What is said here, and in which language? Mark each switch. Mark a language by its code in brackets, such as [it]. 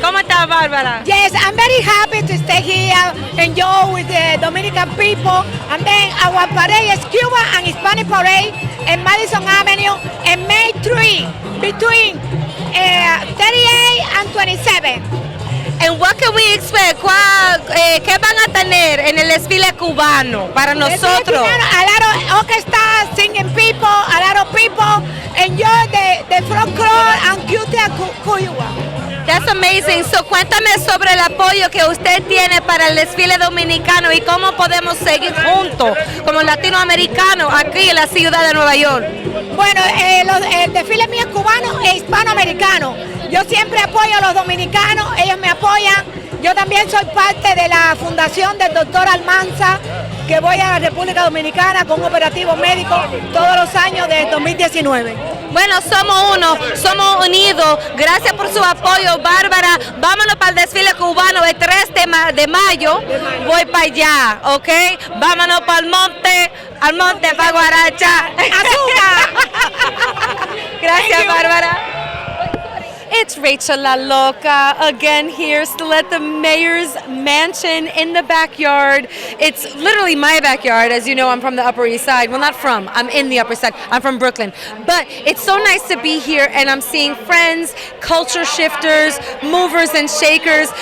[es] ¿Cómo está, Bárbara? [en] Yes, I'm very happy to stay here, enjoy with the Dominican people, and then our parade is Cuban and Hispanic parade in Madison Avenue and May 3 between 38 and 27. And what can we expect? [es] ¿Qué van a tener en el desfile cubano para nosotros? [en] A lot of orchestra, singing people, a lot of people enjoy the folklore and culture Cuba. That's amazing. [es] So cuéntame sobre el apoyo que usted tiene para el desfile dominicano y cómo podemos seguir juntos como latinoamericanos aquí en la ciudad de Nueva York. Bueno, el desfile mío es cubano e hispanoamericano. Yo siempre apoyo a los dominicanos, ellos me apoyan. Yo también soy parte de la fundación del doctor Almanzar, que voy a la República Dominicana con un operativo médico todos los años desde 2019. Bueno, somos uno, somos unidos. Gracias por su apoyo, Bárbara. Vámonos para el desfile cubano el 3 de mayo. Voy para allá, ¿ok? Vámonos para el monte, para Guaracha. ¡Azúcar! Gracias, Bárbara. [en] It's Rachel La Loca again here, still at the mayor's mansion in the backyard. It's literally my backyard. As you know, I'm from the Upper East Side. Well, not from, I'm in the Upper Side. I'm from Brooklyn. But it's so nice to be here, and I'm seeing friends, culture shifters, movers and shakers.